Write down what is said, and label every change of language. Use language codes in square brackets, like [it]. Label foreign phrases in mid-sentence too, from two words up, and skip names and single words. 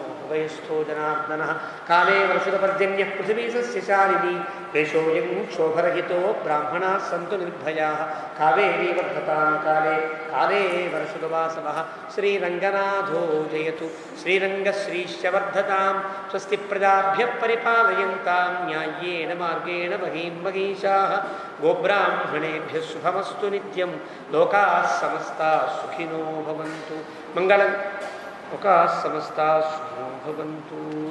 [sa] భవయస్థో జనార్దనః కాలే వర్షపర్జన్యః పృథివీ సస్యశాలినీ దేశోऽयं క్షోభరహితో బ్రాహ్మణాः సంతు నిర్భయాः కావేరీ వర్ధతాం కాలే కాలే వర్షుగవాసవః శ్రీరంగనాథో జయతు శ్రీరంగశ్రీశ్చ వర్ధతాం స్వస్తి ప్రజాభ్యః పరిపాలయంతాం న్యాయ్యేన మార్గేణ మహీం మహీషాः గోబ్రాహ్మణేభ్యः శుభమస్తు నిత్యం లోకాः సమస్తాः సుఖినో భవంతు మంగళం లోకాः సమస్తాः సుఖినో భవంతు.